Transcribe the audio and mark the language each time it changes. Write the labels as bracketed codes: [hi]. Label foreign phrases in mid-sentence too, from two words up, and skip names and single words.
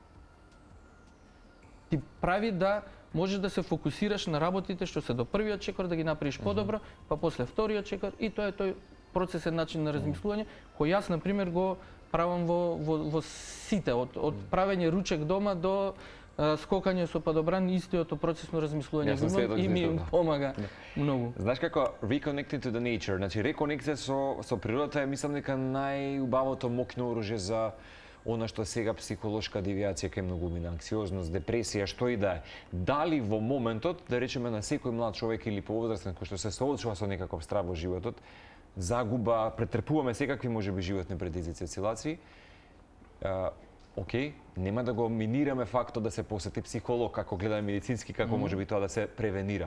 [mk] ти прави да можеш да се фокусираш на работите што се до првиот чекор, да ги направиш подобро, па после вториот чекор и тоа е тој процесен начин на размислување, кој јас, например, го правам во сите, од правење ручек дома до скокање со падобран, истиот процесно размислување и ми помага многу. Знаеш како [en] reconnecting to the nature, [mk] значи реконекција со природата е мислам дека најубавото моќно оружје за она што сега психолошка девијација кај многумина, анксиозност, депресија, што и да е. Дали во моментот, да речеме на секој млад човек или повозрастен кој што се соочува со некаков страв во животот, загуба, претрпуваме секакви можеби животни предизвици, осцилации, окей, нема да го минираме фактот да се посети психолог, како гледаме медицински, како можеби тоа да се превенира.